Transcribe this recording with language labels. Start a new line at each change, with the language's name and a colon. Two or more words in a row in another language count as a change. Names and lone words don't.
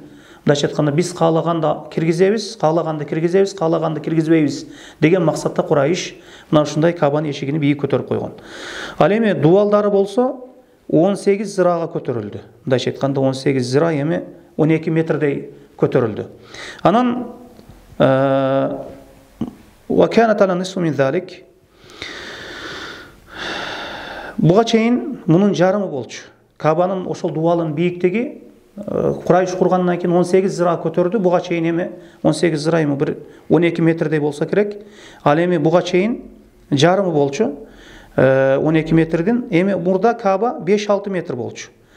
Kyrgyz: Мындайча айтканда биз каалаганда киргизебиз, каалаганды киргизбейбиз деген максатта Курайш мына ушундай Кабанын эшигини бийик көтөрүп койгон. Ал эми дуалдары болсо 18 зырага көтөрүлдү. Мындайча айтканда 18 зыра эми 12 метрдей көтөрүлдү.
Arabic: Анан وكانت على النصف من ذلك.
Kyrgyz: Буга чейин мунун жарымы болчу. Кабанын ошол дуалынын бийиктиги Курайш кургандан кийин 18 зыра көтөрдү. Буга чейин эми 18 зыра эми бир 12 метрдей болса керек. Ал эми буга чейин жарымы болчу. 12 метрден эми мурда Каба 5-6 метр болчу.